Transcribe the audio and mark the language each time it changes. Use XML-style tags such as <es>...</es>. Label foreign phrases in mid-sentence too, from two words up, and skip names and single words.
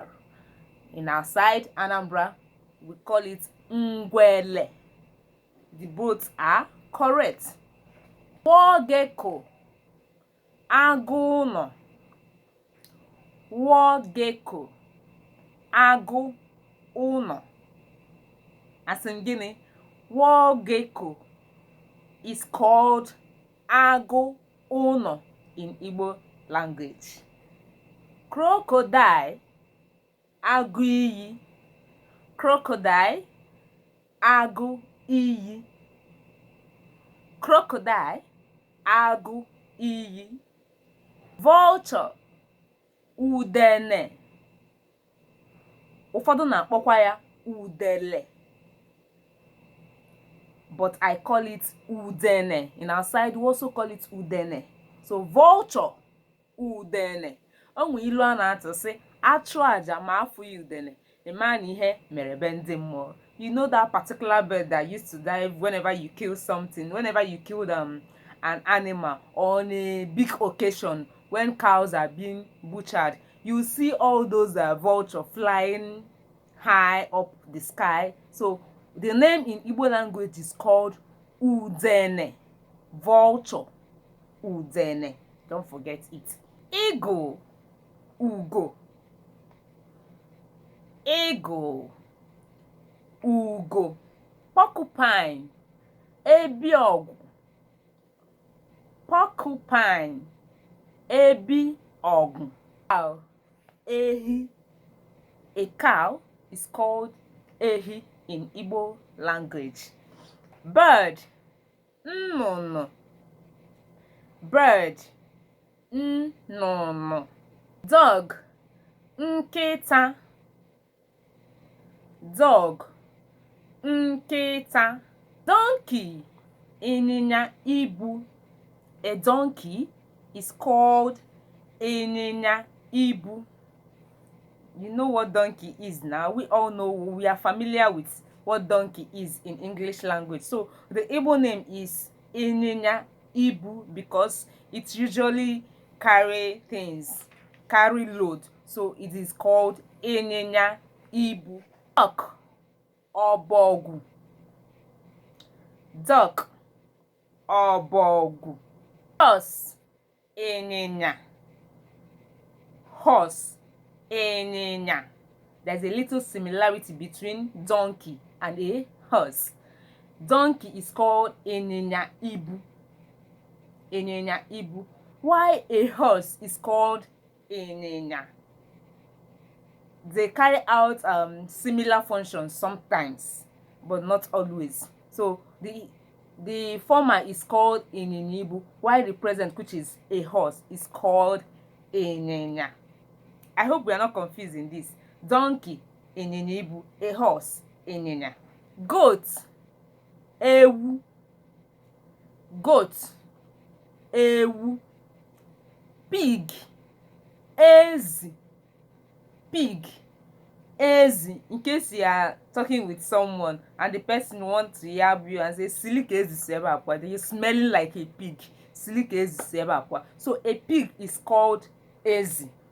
<en>In our side, Anambra, we call it ngwele. The both are correct. War gecko,</en> <ig>agụ ụnọ.</ig> <en>War gecko,</en> <ig>agụ ụnọ. Asị m gịnị?</ig> <en>War gecko is called</en> <ig>agụ ụnọ</ig> <en>in Igbo language.</en> <ig>Crocodile, agụ iyi. Crocodile, agụ iyi. Crocodile, agụ iyi.</ig> <en>Vulture, udene.</en> <ig>Ụfọdụ na-akpọkwa ya udele,</ig> <en>but I call it udene. In our side, we also call it udene. So vulture, udene.</en> <ig>Onwe ilu a na-atụ sị, achụ aja ma afụ ya udene, ịma na ihe mere be ndị mmụọ.</ig> <en>You know that particular bird that used to die whenever you kill something, whenever you killed an animal, or on a big occasion when cows are being butchered, you see all those vulture flying high up the sky. So the name in Igbo language is called udene. Vulture, udene. Don't forget it. Eagle,</en> <ig>ugo. Eagle, ugo. Porcupine, ebi ọgwụ, porcupine, ebi ọgwụ.</ig> <en>Cow, ehi. A cow is called ehi in Igbo language. Bird,</en> <ig>nnụnụ.</ig> <en>Bird, nnụnụ. Dog, nkịta. Dog, nkịta.</en> <ig>Donkey, ịnyịnya ibu.</ig> <en>A donkey is called</en> <ig>ịnyịnya ibu.</ig> <en>You know what donkey is now. We all know, we are familiar with what donkey is in English language. So the Igbo name is</en> <ig>ịnyịnya ibu</ig> <en>because it usually carry things, carry load. So it is called</en> <ig>ịnyịnya ibu.</ig> <en>Duck, ọbọgwụ. Duck, ọbọgwụ. Horse, ịnyịnya. Horse, ịnyịnya. There's a little similarity between donkey and a horse. Donkey is called</en> <ig>ịnyịnya ibu. Ịnyịnya ibu.</ig> <en>Why a horse is called ịnyịnya? They carry out similar functions sometimes, but not always. So the former is called</en> <ig>ịnyịnya ibu,</ig> <en>while the present, which is a horse, is called ịnyịnya. I hope we are not confusing this. Donkey,</en> <ig>ịnyịnya ibu.</ig> <en>A horse,</en> <ig>ịnyịnya.</ig> <en>Goat, ewu. Goat, ewu. Pig, ezi. Pig, ezi. In case you are talking with someone and the person wants to yab you and say</en> <ig>silike ezi si ebe akwa,</ig> <en>then you smelling like a pig.</en> <ig>Silike ezi si ebe akwa.</ig> <en>So a pig is called ezi.</en>